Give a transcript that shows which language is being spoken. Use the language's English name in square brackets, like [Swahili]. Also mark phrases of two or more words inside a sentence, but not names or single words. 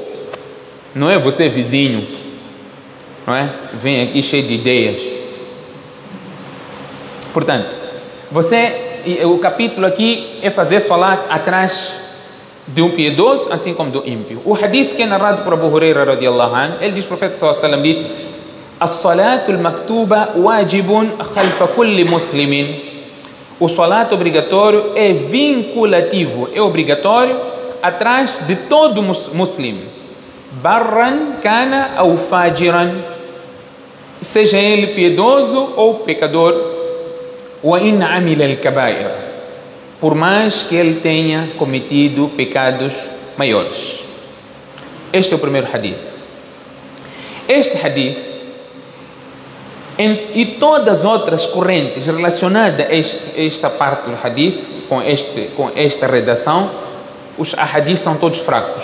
[Portuguese] Não é você vizinho, não é? Vem aqui cheio de ideias. Portanto, o capítulo aqui é fazer salat atrás de um piedoso, assim como do ímpio. O hadith que é narrado por Abu Huraira [Arabic] رضي الله عنه, [Portuguese] ele diz, o profeta [Arabic] صلى الله عليه وسلم [Portuguese] diz: [Arabic] "الصلاة المكتوبة واجب خلف كل مسلم." [Portuguese] O salat obrigatório é vinculativo, é obrigatório atrás de todo muçulmano. [Arabic] برًا كان [Portuguese] ou fajiran, seja ele piedoso ou pecador. [Arabic] وإن عمل الكبائر, [Portuguese] por mais que ele tenha cometido pecados maiores. Este é o primeiro hadith. Este hadith e todas as outras correntes relacionadas a esta parte do hadith, com esta redação, os hadiths são todos fracos.